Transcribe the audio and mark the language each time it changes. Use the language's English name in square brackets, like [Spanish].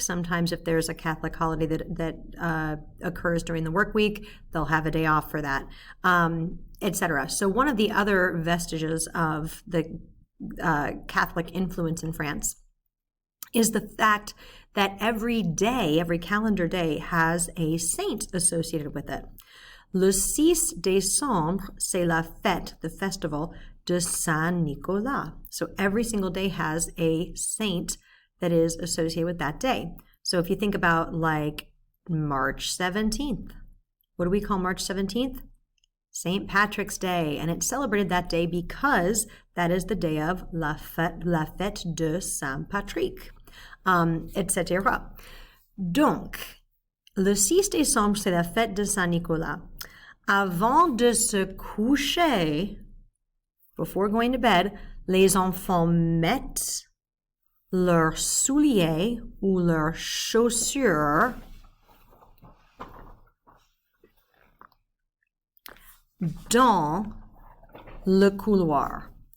[English] Sometimes if there's a Catholic holiday that occurs during the work week, they'll have a day off for that, etc. So one of the other vestiges of the Catholic influence in France is the fact that every day, every calendar day, has a saint associated with it. [French] Le 6 décembre, c'est la fête, [English] the festival, [French] de Saint-Nicolas. [English] So every single day has a saint that is associated with that day. So if you think about like March 17th, what do we call March 17th? St. Patrick's Day, and it's celebrated that day because that is the day of [French] la fête de Saint Patrick, [English] etc. [French] Donc, le 6 décembre, c'est la fête de Saint-Nicolas. Avant de se coucher, [English] before going to bed, [French] les enfants mettent leurs souliers ou leurs chaussures dans le couloir.